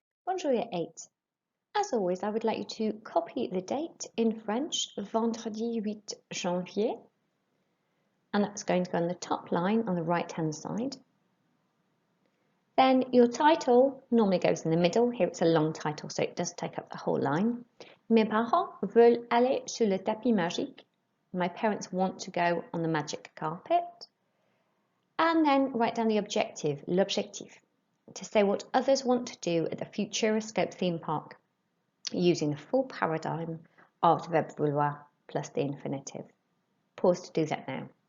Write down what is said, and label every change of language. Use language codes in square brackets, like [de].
[en] Bonjour Year 8. As always, I would like you to copy the date in French, [fr] vendredi 8 janvier. [en] And that's going to go on the top line on the right-hand side. Then your title normally goes in the middle. Here it's a long title, so it does take up the whole line. [fr] Mes parents veulent aller sur le tapis magique. [en] My parents want to go on the magic carpet. And then write down the objective, l'objectif, to say what others want to do at the Futuroscope theme park using the full paradigm of the verb vouloir plus the infinitive. Pause to do that now.